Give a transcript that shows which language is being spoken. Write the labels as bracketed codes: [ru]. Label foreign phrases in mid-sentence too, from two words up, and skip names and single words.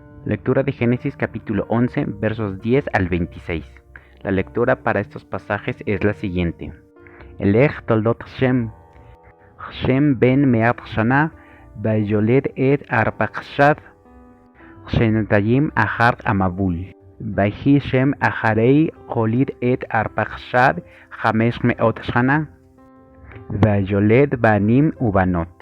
[es] Lectura de Génesis capítulo 11, versos 10 al 26. La lectura para estos pasajes es la siguiente. [he] אלה תולדות שם. שם בן מאת שנה ויולד את ארפכשד שנתים אחר המבול. ויחי שם אחרי הוליד את ארפכשד חמש מאות שנה ויולד בנים ובנות.